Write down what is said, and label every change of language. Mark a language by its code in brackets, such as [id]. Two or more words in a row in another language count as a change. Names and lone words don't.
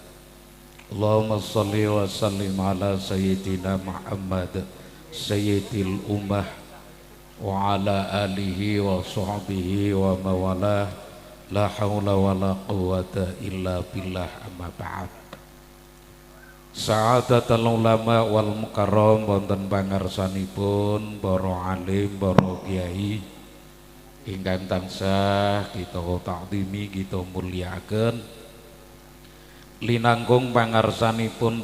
[ar] اللهم صل وسلم على سيدنا محمد سيد الأمة وعلى آله وصحبه ومولاه. لا حول ولا قوة إلا بالله، أما بعد. سعادة العلماء والمكرم [jv] wonten pangarsanipun para alim, para kiai ingkang tansah kita takdimi, kita mulyakaken linangkung pangarsanipun